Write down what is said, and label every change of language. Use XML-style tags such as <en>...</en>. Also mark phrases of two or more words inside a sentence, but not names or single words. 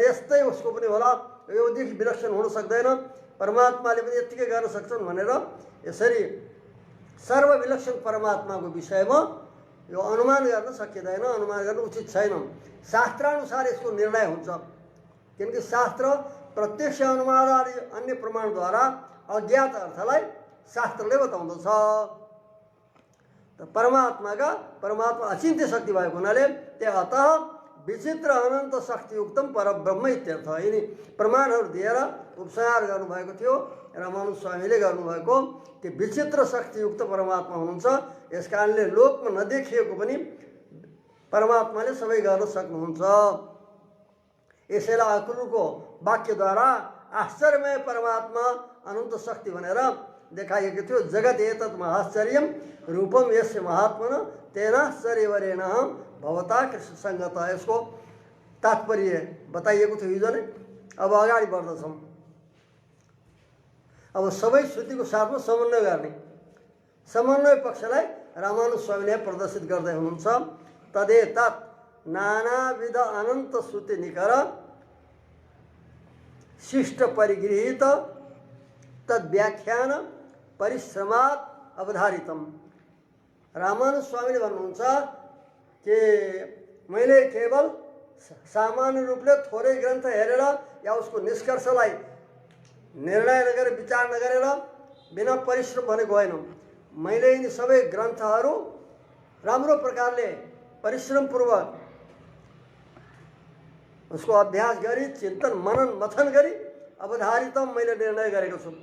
<ne>यस्तै उसको पनि होला, योदेखि विलक्षण हुन सक्दैन, परमात्माले पनि यत्तिकै गर्न सक्छन् भनेर यसरी सर्वविलक्षण परमात्माको विषयमा यो अनुमान गर्न सकिँदैन, अनुमान गर्न उचित छैन। शास्त्रानुसार यसको निर्णय हुन्छ, किनकि शास्त्र प्रत्यक्ष अनुमान आदि अन्य प्रमाणद्वारा अज्ञात अर्थलाई शास्त्रले बताउँदछ। परमात्मा अचिन्त्य शक्ति भएको हुनाले</ne> <sa>अतः विचित्र अनन्त शक्तियुक्तम परब्रह्म इत्यर्थ।</sa> <ne>यिनी प्रमाणहरू दिएर उपसंहार गर्नुभएको थियो रामानुज स्वामीले गर्नुभएको। त्यो विचित्र शक्तियुक्त परमात्मा हुनुहुन्छ। यस कारणले लोकमा नदेखिएको पनि परमात्माले सबै गर्न सक्नुहुन्छ। यसैलाई अक्रूरको वाक्यद्वारा आश्चर्यमय परमात्मा अनन्त शक्ति भनेर देखाइएको थियो।</ne> <sa>जगत एतत् महाश्चर्यम रूपम यस्य महात्मन तेनाश्चर्यवरेण भवता कृष्ण सङ्गत।</sa> <ne>यसको तात्पर्य बताइएको थियो हिजो नै। अब अगाडि बढ्दछौँ। अब सबै श्रुतिको साथमा समन्वय गर्ने समन्वय पक्षलाई रामानुज स्वामीले प्रदर्शित गर्दै हुनुहुन्छ।</ne> <sa>तदेतत् नानाविध अनन्त श्रुति निकर शिष्ट परिगृहित तद्व्याख्यान परिश्रमात् अवधारितम।</sa> <ne>रामानुज स्वामीले भन्नुहुन्छ कि मैले केवल सामान्य रूपले थोरै ग्रन्थ हेरेर या उसको निष्कर्षलाई निर्णय नगरेर विचार नगरेर बिना परिश्रम भनेको होइन। मैले यिनी सबै ग्रन्थहरू राम्रो प्रकारले परिश्रमपूर्वक उसको अभ्यास गरी चिन्तन मनन मथन गरी अवधारितम मैले निर्णय गरेको छु।</ne>